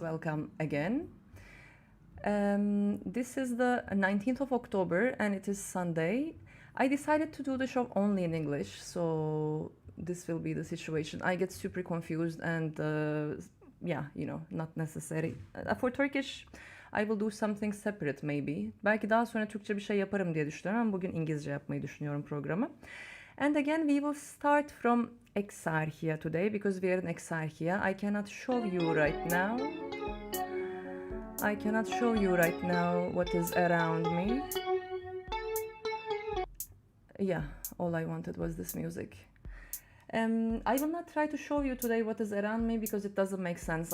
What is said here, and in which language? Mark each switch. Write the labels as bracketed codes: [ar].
[en] Welcome again. This is the 19th of October and it is Sunday. I decided to do the show only in English, so this will be the situation. I get super confused and yeah, not necessary. For Turkish, I will do something separate maybe. [tr] Belki daha sonra Türkçe bir şey yaparım diye düşünüyorum ama bugün İngilizce yapmayı düşünüyorum programı. [en] And again, we will start from Exarcheia today because we are in Exarcheia. I cannot show you right now. I cannot show you right now what is around me. Yeah, all I wanted was this music. I will not try to show you today what is around me because it doesn't make sense.